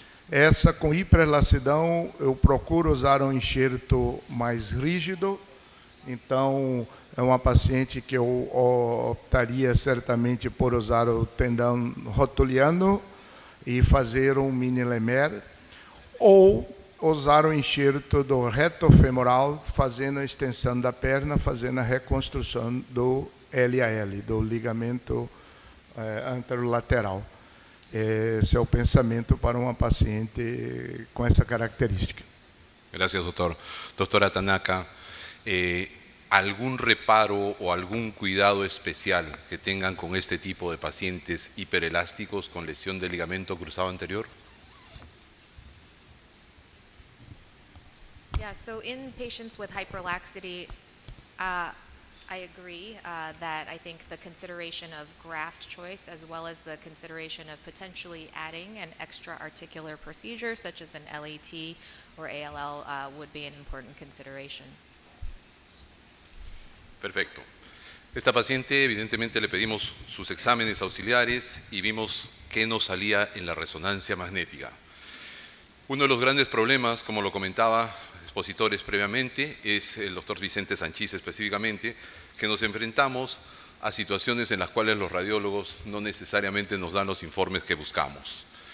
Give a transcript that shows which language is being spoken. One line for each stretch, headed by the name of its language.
Portuguese: Essa com hiperelasticidade, eu procuro usar um enxerto mais rígido, então é uma paciente que eu optaria certamente por usar o tendão rotuliano e fazer um mini Lemaire, ou usar o enxerto do reto femoral, fazendo a extensão da perna, fazendo a reconstrução do LAL, do ligamento anterolateral. Esse é o pensamento para uma paciente com essa característica.
Spanish: Gracias, doctor. Doctora Tanaka, ¿algún reparo o algún cuidado especial que tengan con este tipo de pacientes hiperelásticos con lesión del ligamento cruzado anterior?
English: Yeah, so in patients with hyperlaxity, I agree that I think the consideration of graft choice as well as the consideration of potentially adding an extra articular procedure such as an LAT or ALL would be an important consideration.
Spanish: Perfecto. Esta paciente, evidentemente, le pedimos sus exámenes auxiliares y vimos qué nos salía en la resonancia magnética. Uno de los grandes problemas, como lo comentaba expositores previamente, es el doctor Vicente Sanchís específicamente, que nos enfrentamos a situaciones en las cuales los radiólogos no necesariamente nos dan los informes que buscamos.